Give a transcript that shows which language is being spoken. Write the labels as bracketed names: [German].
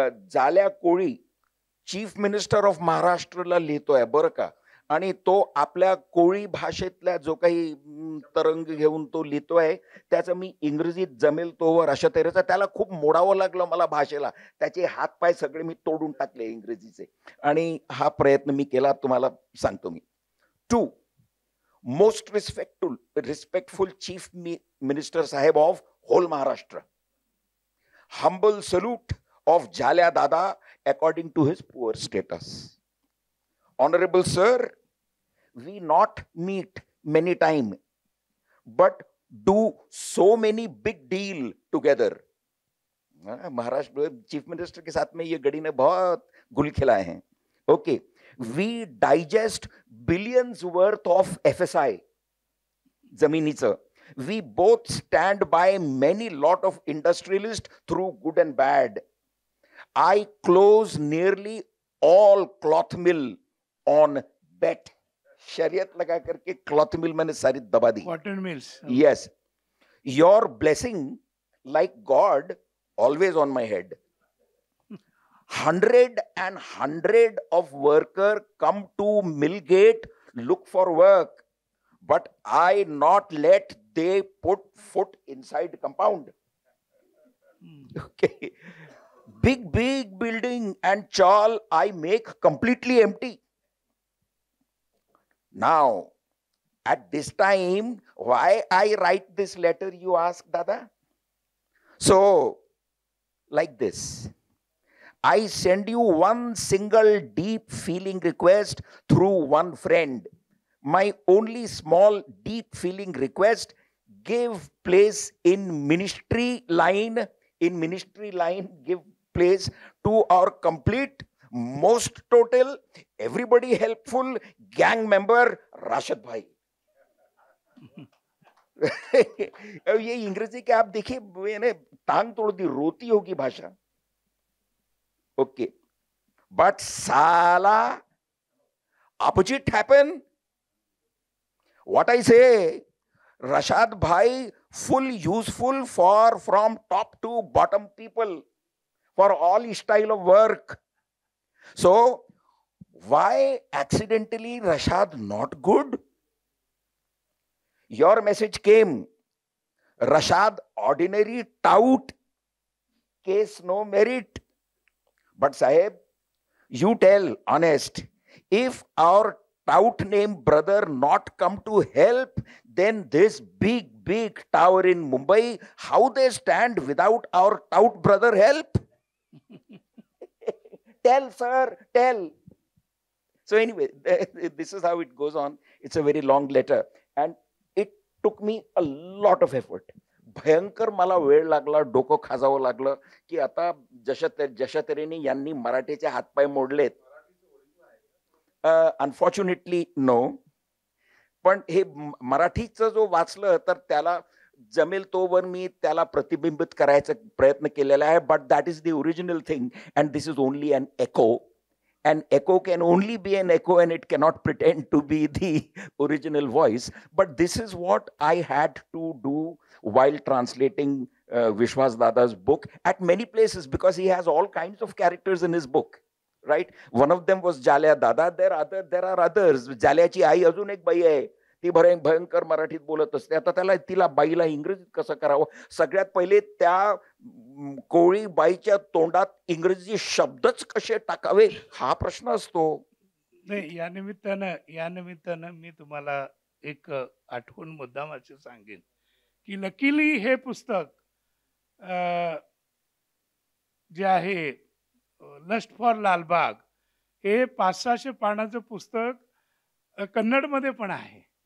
[Marathi] जाल्या कोळी chief minister of महाराष्ट्रला लिहितोय बरं का, आणि तो आपल्या कोळी भाषेतल्या जो काही तरंग घेऊन तो लिहितोय, त्याचं मी इंग्रजीत जमेल तोवर अशा तऱ्हेचा, त्याला खूप मोडावं लागलं मला भाषेला, त्याचे हातपाय सगळे मी तोडून टाकले इंग्रजीचे, आणि हा प्रयत्न मी केला, तुम्हाला सांगतो मी. [English] 2 most respectful chief minister साहेब of whole Maharashtra, humble salute of Jhalia Dada according to his poor status. Honorable sir, we not meet many time, but do so many big deal together. [Hindi] Maharashtra chief minister के साथ में ये गड़ी ने बहुत गुल खिलाए हैं. [English] Okay, we digest billions worth of FSI जमिनीचं. We both stand by many lot of industrialists through good and bad. I close nearly all cloth mill on bet. [Hindi] शरीयत लगा करके cloth mill मैंने सारी दबा दी. [English] Cotton mills. Yes. Your blessing like God always on my head. 100 of worker come to mill gate, look for work, but I not let they put foot inside compound. Okay. Big building and chawl I make completely empty. Now, at this time, why I write this letter, you ask, Dada? So, like this. I send you one single deep feeling request through one friend. My only small deep feeling request, give place in ministry line. In ministry line, give place to our complete, most total, everybody helpful gang member Rashid भाई. [Hindi] ये इंग्रजी के आप देखिए, मैंने टांग तोड़ दी, रोती होगी भाषा. [English] Okay, but साला opposite happen. What I say, Rashad Bhai, full useful for from top to bottom people, for all style of work. So why accidentally Rashad not good? Your message came, Rashad ordinary tout, case no merit. But Sahib, you tell honest, if our tout named brother not come to help, then this big tower in Mumbai, how they stand without our tout brother help? Tell, sir, tell. So anyway, this is how it goes on. It's a very long letter. And it took me a lot of effort. [Marathi] भयंकर मला वेळ लागला, डोकं खाजावं लागलं की आता जशा तऱ्हेने यांनी मराठीचे हातपाय मोडलेत. [English] Unfortunately no. [Marathi] पण हे मराठीचं जो वाचलं तर त्याला जमेल तोवर मी त्याला प्रतिबिंबित करायचा प्रयत्न केलेला आहे. [English] But that is the original thing and this is only an echo. An echo can only be an echo and it cannot pretend to be the original voice. But this is what I had to do while translating Vishwas Dada's book at many places, because he has all kinds of characters in his book, right? One of them was Jalya Dada. There are others. [Marathi] Jalyaची आई अजून एक बाई आहे, ती भयंकर मराठीत बोलत असते. आता तिला बाईला इंग्रजीत कसं करावं? सगळ्यात पहिले त्या कोळी बाईच्या तोंडात इंग्रजी शब्दच कसे टाकावे हा प्रश्न असतो. नाही, या निमित्तानं मी तुम्हाला एक आठवण मुद्दामाची सांगेन की लकीली हे पुस्तक जे आहे लस्ट फॉर लालबाग हे 500-600 पानाचं पुस्तक कन्नडमध्ये पण आहे.